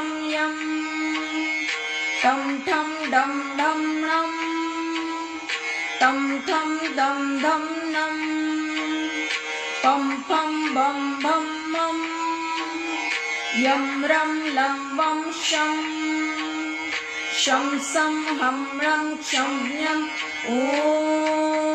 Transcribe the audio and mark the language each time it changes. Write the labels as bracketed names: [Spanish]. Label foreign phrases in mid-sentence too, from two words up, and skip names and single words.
[Sanskrit] यम टम ठम डम ढम नम टम थम दम धम नम पम फम बम भम मम यम रम लं वम शम शम सम हम रम क्षम यम